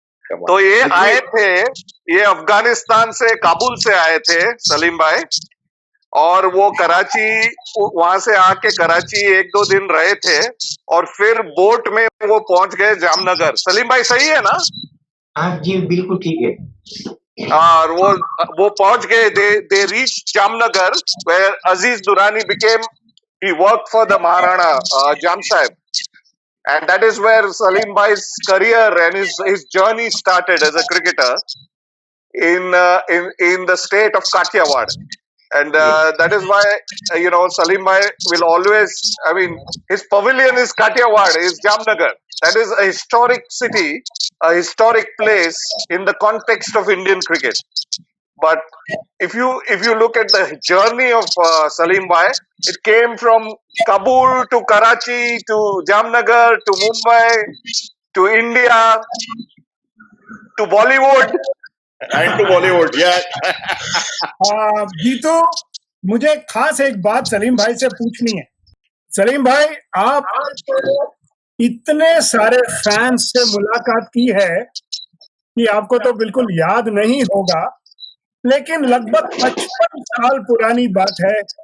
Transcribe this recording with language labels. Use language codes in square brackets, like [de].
[hi] तो ये आए थे, ये अफगानिस्तान से, काबुल से आए थे सलीम भाई, और वो कराची, वहां से आके कराची 1-2 दिन रहे थे, और फिर बोट में वो पहुंच गए जामनगर। सलीम भाई सही है ना? हाँ जी बिल्कुल ठीक है। और वो पहुंच गए, [en] They reach Jamnagar, where Aziz Durani became, he worked for the Maharana Jam Sahib, and that is where Salim Bhai's career and his journey started as a cricketer in the state of Kathiawad. And that is why Salim Bhai will always, I mean, his pavilion is Kathiawad, is Jamnagar. That is a historic city, a historic place in the context of Indian cricket. But if you look at the journey of Salim Bhai, it came from Kabul to Karachi to Jamnagar to Mumbai to India to Bollywood. And to Bollywood, [hi] Jitu, मुझे खास एक बात सलीम भाई से पूछनी है। सलीम भाई, आप इतने सारे फैंस से मुलाकात की है कि आपको तो बिल्कुल याद नहीं होगा, लेकिन लगभग 55 साल पुरानी बात है।